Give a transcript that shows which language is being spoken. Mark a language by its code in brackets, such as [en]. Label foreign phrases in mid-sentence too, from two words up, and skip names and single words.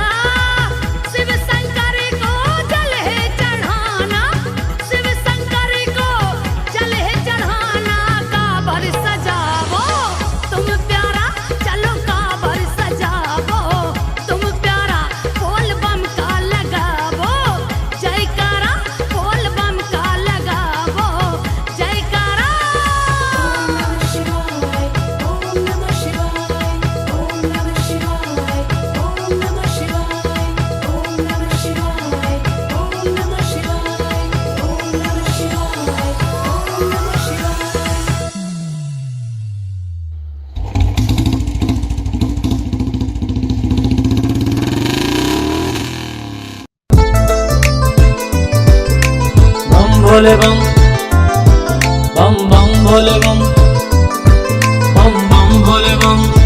[hi] शिव शंकर को जल है चढ़ाना, शिव शंकर को जल है चढ़ाना। काबर सजावो तुम प्यारा, चलो काबर सजावो तुम प्यारा। बोल बम का लगावो जयकारा, बोल बम का लगावो जयकारा। [sa] ओम नमः शिवाय, ओम नमः शिवाय, ओम नमः शिवाय, ओम नमः शिवाय, ओम नमः शिवाय, ओम नमः शिवाय, ओम नमः शिवाय, ओम नमः शिवाय। [hi] बम भोले बम, बम बम भोले बम, बम बम भोले बम।